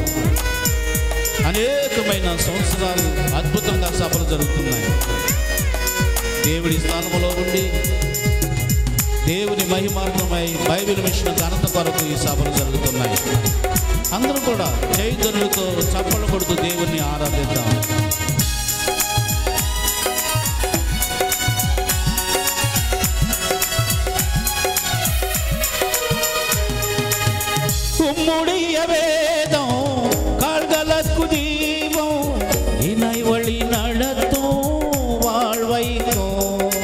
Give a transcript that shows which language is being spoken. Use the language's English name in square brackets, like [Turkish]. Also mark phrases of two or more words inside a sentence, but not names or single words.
[Telugu] అనేకమైన సంవత్సరాలు అద్భుతంగా సభలు జరుగుతున్నాయి. దేవుడి స్థలంలో ఉండి దేవుని మహిమార్థమై బైబిల్ మిషన్ ఘనత కొరకు ఈ సభలు జరుగుతున్నాయి. అందరూ కూడా చైతన్యులతో చప్పలు కొడుతూ దేవుణ్ణి ఆరాధిద్దాం. [Tamil] உம்முடைய வேதம் கால்களுக்கு தீபம், இணை வழி நடத்தும் வாழ்வைக்கும்.